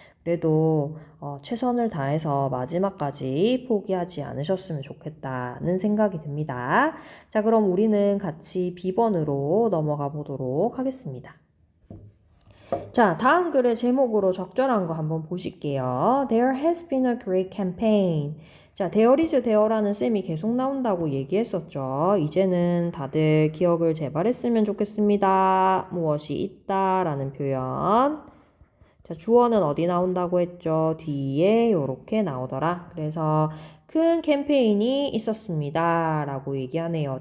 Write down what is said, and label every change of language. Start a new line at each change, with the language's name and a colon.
Korean: 그래도 최선을 다해서 마지막까지 포기하지 않으셨으면 좋겠다는 생각이 듭니다. 자, 그럼 우리는 같이 B번으로 넘어가 보도록 하겠습니다. 자, 다음 글의 제목으로 적절한 거 한번 보실게요.
English: There has been a great campaign.
Korean: 자, there is there라는 셈이 계속 나온다고 얘기했었죠. 이제는 다들 기억을 재발했으면 좋겠습니다. 무엇이 있다라는 표현. 자, 주어는 어디 나온다고 했죠? 뒤에 이렇게 나오더라. 그래서 큰 캠페인이 있었습니다. 라고 얘기하네요.